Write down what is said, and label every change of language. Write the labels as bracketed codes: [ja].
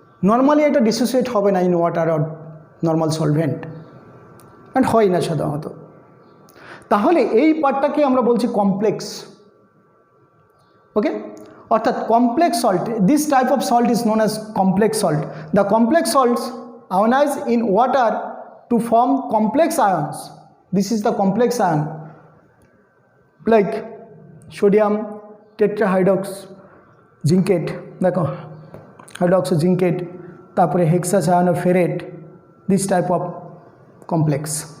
[bn] Normally এটা dissociate হবে না [en] in water or normal solvent, [bn] and হয় না সাধারণত। তাহলে এই পার্টটাকে আমরা বলছি কমপ্লেক্স। ওকে, অর্থাৎ complex salt, [en] This type of salt is known as complex salt. The complex salts ionize in water to form complex ions. This is the complex ion like sodium tetrahydroxyzincate, দেখো hydroxyzincate, তারপরে hexacyanoferrate, this type of complex.